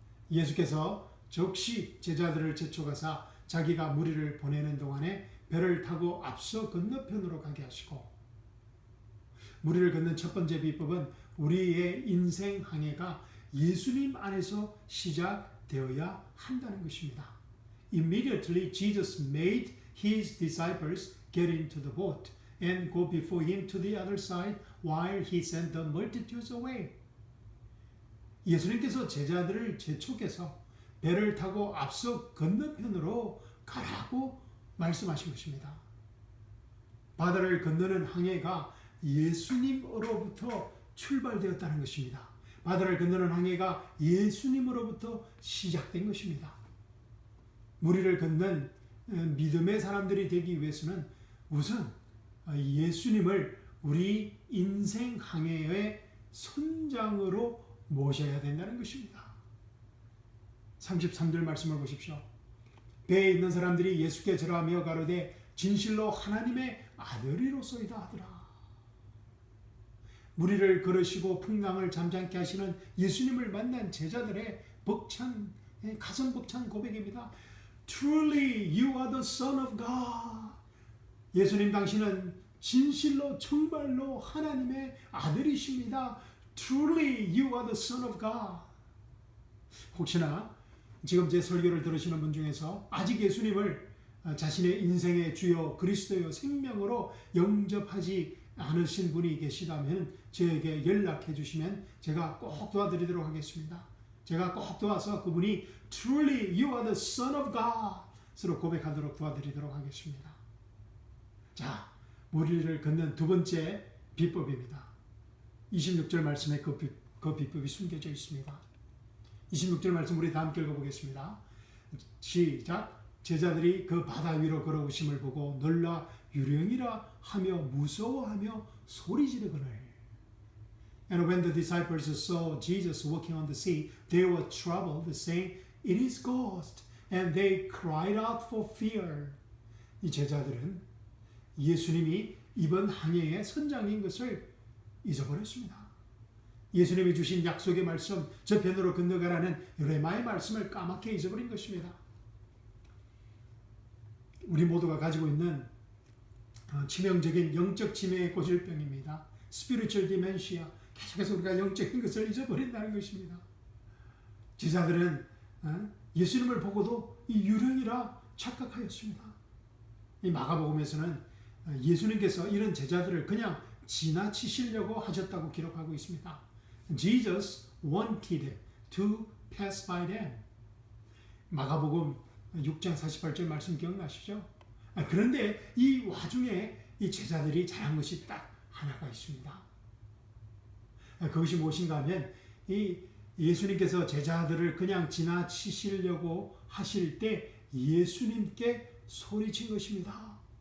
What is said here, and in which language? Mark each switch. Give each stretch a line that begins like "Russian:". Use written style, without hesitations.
Korean: 예수께서 즉시 제자들을 재촉하사 자기가 무리를 보내는 동안에 배를 타고 앞서 건너편으로 가게 하시고, 무리를 걷는 첫 번째 비법은 우리의 인생 항해가 예수님 안에서 시작되어야 한다는 것입니다.
English: Immediately Jesus made his disciples get into the boat and go before him to the other side while he sent the multitudes away.
Korean: 예수님께서 제자들을 재촉해서 배를 타고 앞서 건너편으로 가라고 말씀하신 것입니다. 바다를 건너는 항해가 예수님으로부터 출발되었다는 것입니다. 바다를 건너는 항해가 예수님으로부터 시작된 것입니다. 무리를 걷는 믿음의 사람들이 되기 위해서는 우선 예수님을 우리 인생 항해의 선장으로 모셔야 된다는 것입니다. 33절 말씀을 보십시오. 배에 있는 사람들이 예수께 절하며 가로되 진실로 하나님의 아들이로소이다 하더라. 무리를 걸으시고 풍랑을 잠잠케 하시는 예수님을 만난 제자들의 벅찬, 가슴 벅찬 고백입니다.
English: Truly you are the Son of God.
Korean: 예수님 당신은 진실로 정말로 하나님의 아들이십니다.
English: Truly you are the Son of God.
Korean: 혹시나 지금 제 설교를 들으시는 분 중에서 아직 예수님을 자신의 인생의 주요 그리스도의 생명으로 영접하지 않으신 분이 계시다면 저에게 연락해 주시면 제가 꼭 도와드리도록 하겠습니다. 제가 꼭 도와서 그분이
English: Truly you are the Son of God
Korean: 스스로 고백하도록 도와드리도록 하겠습니다. 자, 무리를 걷는 두 번째 비법입니다. 26절 말씀에 그 비법이 숨겨져 있습니다. 26절 말씀 우리 다 함께 읽어보겠습니다. 시작. 제자들이 그 바다 위로 걸어오심을 보고 놀라 유령이라 하며 무서워하며 소리지르거늘.
English: And when the disciples saw Jesus walking on the sea, they were troubled, saying, It is ghost. And they cried out for fear.
Korean: 이 제자들은 예수님이 이번 항해의 선장인 것을 잊어버렸습니다. 예수님이 주신 약속의 말씀, 저편으로 건너가라는 레마의 말씀을 까맣게 잊어버린 것입니다. 우리 모두가 가지고 있는 치명적인 영적 치매의 고질병입니다.
English: Spiritual dementia,
Korean: 계속해서 우리가 영적인 것을 잊어버린다는 것입니다. 제자들은 예수님을 보고도 이 유령이라 착각하였습니다. 이 마가복음에서는 예수님께서 이런 제자들을 그냥 지나치시려고 하셨다고 기록하고 있습니다.
English: Jesus wanted to pass by them.
Korean: 마가복음 6장 48절 말씀 기억나시죠? 그런데 이 와중에 이 제자들이 잘한 것이 딱 하나가 있습니다. 그것이 무엇인가 하면 이 예수님께서 제자들을 그냥 지나치시려고 하실 때 예수님께 소리친 것입니다.